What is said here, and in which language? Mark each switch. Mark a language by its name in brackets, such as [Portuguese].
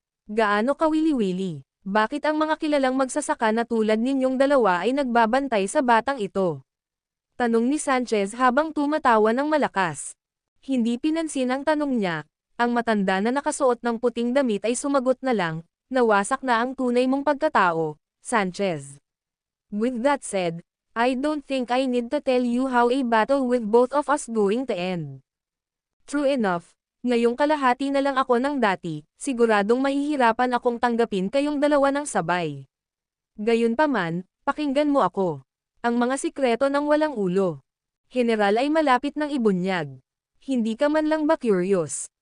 [Filipino] Gaano kawili-wili? Bakit ang mga kilalang magsasaka na tulad ninyong dalawa ay nagbabantay sa batang ito? Tanong ni Sanchez habang tumatawa ng malakas. Hindi pinansin ang tanong niya, ang matanda na nakasuot ng puting damit ay sumagot na lang, nawasak na ang tunay mong pagkatao, Sanchez. [English] With that said, I don't think I need to tell you how a battle with both of us going to end. True enough, [Filipino] ngayong kalahati na lang ako ng dati, siguradong mahihirapan akong tanggapin kayong dalawa ng sabay. Gayunpaman, pakinggan mo ako. Ang mga sikreto ng walang ulo. General ay malapit ng ibunyag. Hindi ka man lang ba curious?